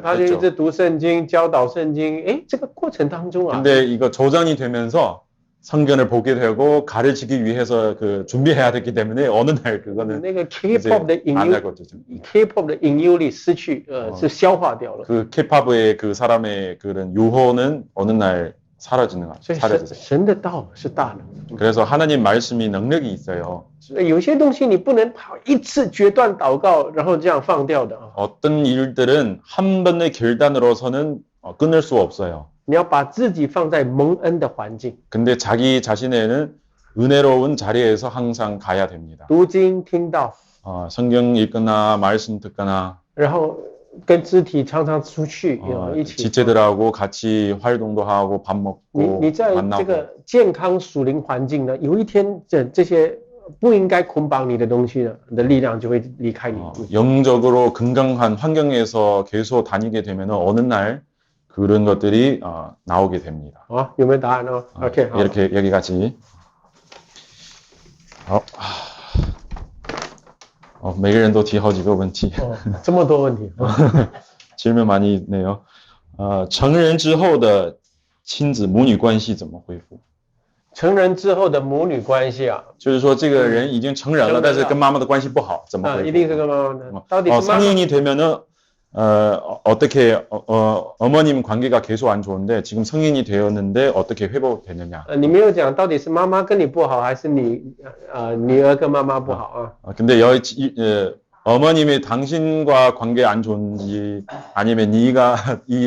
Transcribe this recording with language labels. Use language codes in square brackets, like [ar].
[zh] 他就一直读圣经，教导圣经。这个过程当中啊， [ko] 근데 이거 조장이 되면서 성경을 보게 되고 가르치기 위해서 준비해야 됐기 때문에 어느 날 그거는 [zh] 那个 K-pop 的引 [ko] 안 [zh] 诱 [ko] 할 거죠. [zh] ，K-pop 的引诱力失去，是消化掉了。 [ko] 그 K-팝의 그 사람의 그런 유호는 어느 날 사라지는 것 [zh] 所以 [ko] 같아요. [zh] 神的道是大的。 [ko] 그래서 하나님 말씀이 능력이 있어요. [zh] 所以有些东西你不能一次决断祷告，然后这样放掉的。 [ko] 어떤 일들은 한 번의 결단으로서는 끊을 수 없어요. [zh] 你要把自己放在蒙恩的环境。 [ko] 근데 자기 자신에는 은혜로운 자리에서 항상 가야 됩니다. [zh] 读经听到， [ko] 성경 읽거나 말씀 듣거나 [zh] 然后跟肢体常常出去，一起。 [ko] 지체들하고 같이 활동도 하고 밥 [zh] 你 [ko] 먹고 [zh] 你在这 [ko] 만나고 [zh] 个健康属灵环境呢，有一天这些不应该捆绑你的东西呢，你的力量就会离开你。 [ko] 영적으로 건강한 환경에서 계속 다니게 되면 어느 날 그런 것들이 나오게 됩니다. [zh] 好，有没有答案呢 ？OK， 好。 [ko] 이렇게 여기까지. [zh] 每个人都提好几个问题。这么多问题。 [ko] 질문 많이 있네요. [zh] 成人之后的亲子母女关系怎么恢复？成人之后的母女关系啊，就是说这个人已经成人了，但是跟妈妈的关系不好，怎么恢复？一定是跟妈妈的。到底是妈妈 [ko] 성인이 되면은 어떻게 어머님 관계가 계속 안 좋은데 지금 성인이 되었는데 어떻게 회복되느냐? [zh] 你没有讲到底是妈妈跟你不好，还是你女儿跟妈妈不好啊？ [ko] 근데 어머님이 당신과 관계 안 좋은지 아니면 네가